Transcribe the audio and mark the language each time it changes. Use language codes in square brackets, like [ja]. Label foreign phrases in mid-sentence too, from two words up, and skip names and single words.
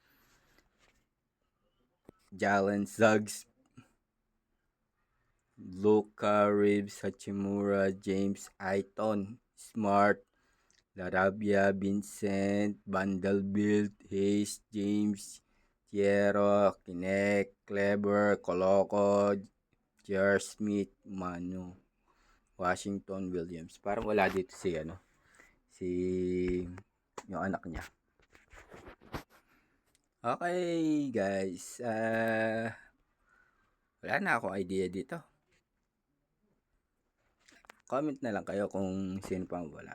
[tl] Jalen Suggs, Luka, Reeves, Hachimura, James, Aiton, Smart, Larabia, Vincent, Vanderbilt, Hayes, James, Tiero, Kinect, Clever, Coloco, J.R. Smith, Manu, Washington, Williams. Parang wala dito si yung anak niya. [en] Okay, guys. [tl] Wala na akong idea dito. Comment na lang kayo kung sino pa wala.